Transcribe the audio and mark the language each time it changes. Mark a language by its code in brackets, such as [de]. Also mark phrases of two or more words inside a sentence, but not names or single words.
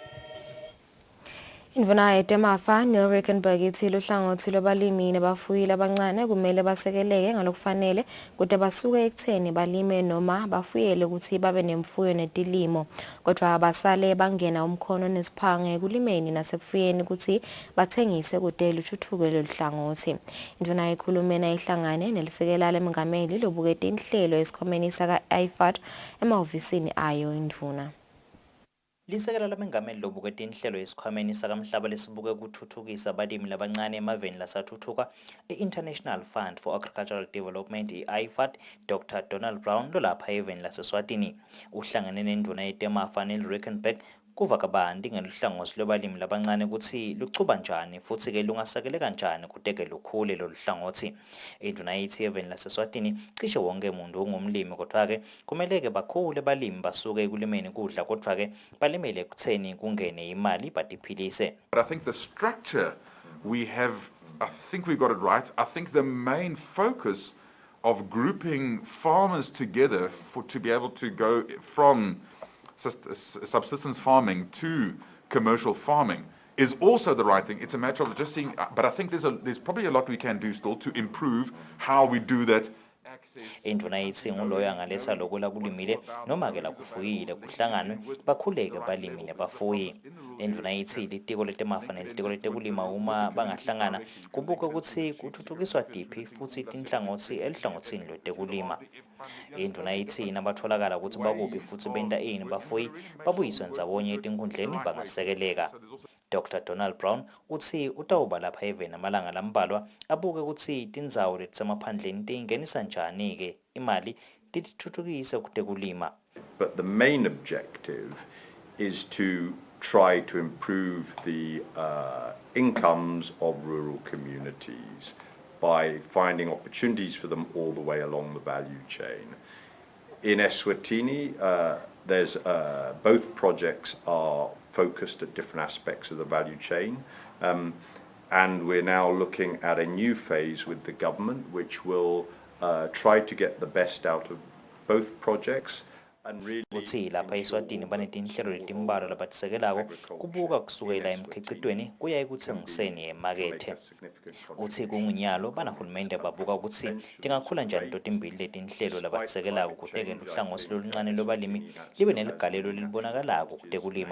[ss] Indvuna yetemafa Neil-Rickenberg ithi luhlangothi lwabalimi nabafuyile abancane kumele basekeleke ngalokufanele kude basuke ekutheni balime noma bafuyele ukuthi babe nemfuyo netilimo kodwa abasale bangena umkhono nesiphange ekulimeni nasekufuyeni ukuthi bathengise kude luthuthuke loluhlangothi. Indvuna ikhulumena ihlangane nelisekela lemongameli lobukete inhlelo esikhomeni saka-IFAD emahhovisini ayo indvuna. Lisekela lamengameli lobukete inhlelo yesikhwameni sakamhlaba lesibuke ukuthuthukisa abalimi labancane emaveni lasathuthuka i- [en] International Fund for Agricultural Development [ss] i-IFAD Dr. Donald Brown lolapha eveni laseswatini uhlangane nenduna yetemafa Neil-Rickenberg kuva kabanti ngeluhlangothi lwabalimi labancane ukuthi luchuba njani futhi ke lungasakele kanjani kuteke lukhule loluhlangothi. Induna ithi eveni laseswatini cishe wonke umuntu ungumlimi kodwa ke kumele ke bakhule balimi basuke ekulimeni kudla kodwa ke balimele ekutheni kungene imali batiphilise. [en] But I think the structure I think we got it right. I think the main focus of grouping farmers together to be able to go from subsistence farming to commercial farming is also the right thing. It's a matter of just seeing, but I think there's probably a lot we can do still to improve how we do that. [ss] Induna ithi nguloyo angaletha lokula kulimile noma ke la kufuyile kuhlanganwe bakhuleke balimi nabafuyi. Induna ithi litiko letemafa nelitiko letekulima uma bangahlangana kubuke ukuthi kuthuthukiswa diphi futhi tinhlangothi elihlangothini letekulima. Induna ithi nabatholakala ukuthi bakuphi futhi benta ini bafuyi babuyiswe ndzawonye etinkundleni bangasekeleka. Dr. Donald Brown uthi utawuba lapha eveni amalanga lambalwa abuke ukuthi tindzawo letisemaphandleni tingenisa njani ke imali tithuthukise kutekulima. [en] But the main objective is to try to improve the incomes of rural communities by finding opportunities for them all the way along the value chain. In Eswatini, there's both projects are focused at different aspects of the value chain, and we're now looking at a new phase with the government which will try to get the best out of both projects [ss] Uthi lapha eSwatini banetinhlelo letimbalwa labatisekelako kubuka kusukela emkhicitweni kuya ekutsengiseni emakethe. Uthi kungunyalo banahulumende babuka ukuthi tingakhula njani totimbili letinhlelo labatisekelako kuteke luhlangosi loluncane lwabalimi libe neligalelo lelibonakalako kutekulima.